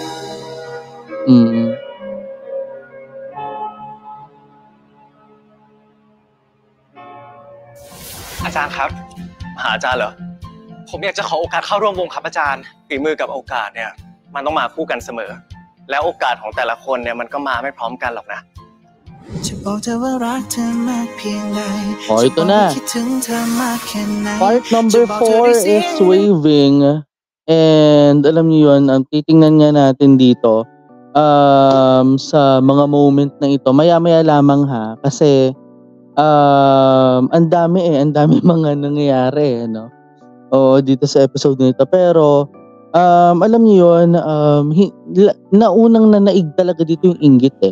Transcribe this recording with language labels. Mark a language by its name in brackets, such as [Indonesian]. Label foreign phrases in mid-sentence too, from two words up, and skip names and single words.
[Thai] อาจารย์ครับหาอาจารย์เหรอผมอยากจะขอโอกาสเข้าร่วมวงครับอาจารย์ฝีมือกับโอกาสเนี่ยมันต้องมาคู่กันเสมอแล้วโอกาสของแต่ละคนเนี่ยมันก็มาไม่พร้อมกันหรอกนะ [Filipino] ito na. [English] Part number 4 is waving. [Filipino] And alam niyo yun, titingnan nga natin dito sa mga moment na ito. Maya-maya lamang ha. Kasi ang dami mga nangyayari, no? Dito sa episode nito. Pero alam niyo yun, naunang nanaig talaga dito yung inggit eh.